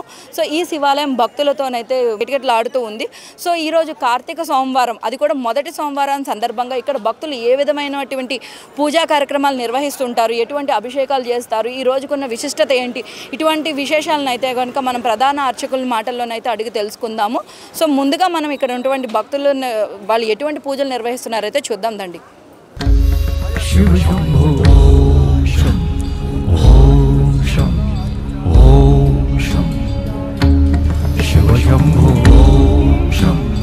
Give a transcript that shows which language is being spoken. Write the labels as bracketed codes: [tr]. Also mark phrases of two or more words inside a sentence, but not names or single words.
[te] సో ఈ శివాలయం భక్తులతోనైతే కిటకిటలాడుతూ ఉంది. సో ఈరోజు కార్తీక సోమవారం, అది కూడా మొదటి సోమవారం సందర్భంగా ఇక్కడ భక్తులు ఏ విధమైనటువంటి పూజా కార్యక్రమాలు నిర్వహిస్తుంటారు, ఎటువంటి అభిషేకాలు చేస్తారు, ఈ రోజుకున్న విశిష్టత ఏంటి, ఇటువంటి విశేషాలను అయితే కనుక మనం ప్రధాన అర్చకుల మాటల్లోనైతే అడిగి తెలుసుకుందాము. సో ముందుగా మనం ఇక్కడ ఉన్నటువంటి భక్తులు వాళ్ళు ఎటువంటి పూజలు నిర్వహిస్తున్నారైతే చూద్దాం దండి. [sa] शिव शंभो ओम शं ओम शं शिव शंभो ओम शं